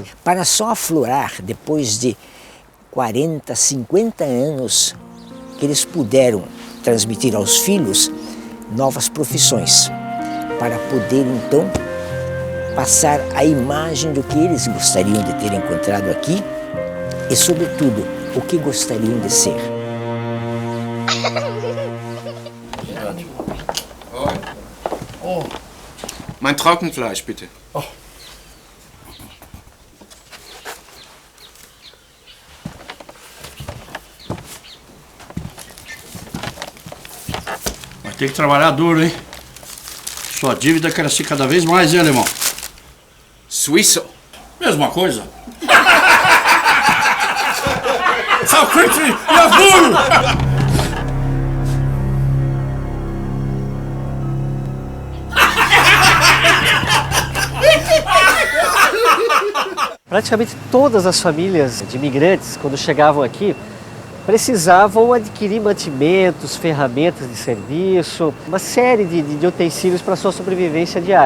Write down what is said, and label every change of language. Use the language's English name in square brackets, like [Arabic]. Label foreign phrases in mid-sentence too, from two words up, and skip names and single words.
[Portuguese] Para só aflorar, depois de 40, 50 anos, que eles puderam transmitir aos filhos novas profissões, para poder, então, passar a imagem do que eles gostariam de ter encontrado aqui e, sobretudo, o que gostariam de ser. Oh. [German] Mein Trockenfleisch, bitte. Oh. [Portuguese] Vai ter que trabalhar duro, hein? Sua dívida cresce cada vez mais, hein, alemão? Suíço. Mesma coisa. [German] Frau Quickly, jawohl! [Portuguese] Praticamente todas as famílias de imigrantes, quando chegavam aqui, precisavam adquirir mantimentos, ferramentas de serviço, uma série de utensílios para a sua sobrevivência diária.